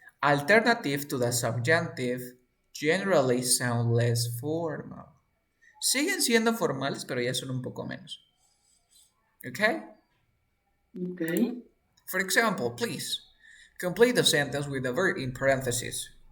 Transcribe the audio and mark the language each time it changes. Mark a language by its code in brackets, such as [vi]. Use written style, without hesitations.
[en] Alternative to the subjunctive generally sound less formal. [es] Siguen siendo formales, pero ya son un poco menos. [en] Okay? okay. For example, please complete the sentence with the verb in parentheses.